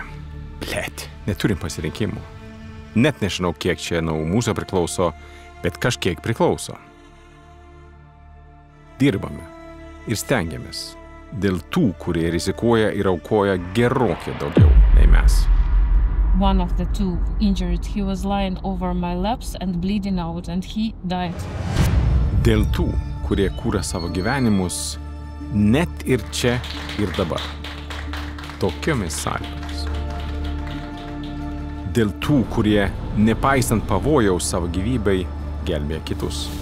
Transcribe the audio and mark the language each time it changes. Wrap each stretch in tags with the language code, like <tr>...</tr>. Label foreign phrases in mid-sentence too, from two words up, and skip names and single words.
<lt>Blet, neturim pasirinkimų. Net nežinau, kiek čia nuo mūsų priklauso, bet kažkiek priklauso. Dirbame ir stengiamės dėl tų, kurie rizikuoja ir aukoja gerokai daugiau nei mes.</lt> <en>One of the two injured. He was lying over my laps and bleeding out, and he died.</en> <lt>Dėl tų, kurie kūrė savo gyvenimus net ir čia ir dabar. Tokiomis sąlygomis. Dėl tų, kurie, nepaisant pavojaus savo gyvybei, gelbėja kitus.</lt>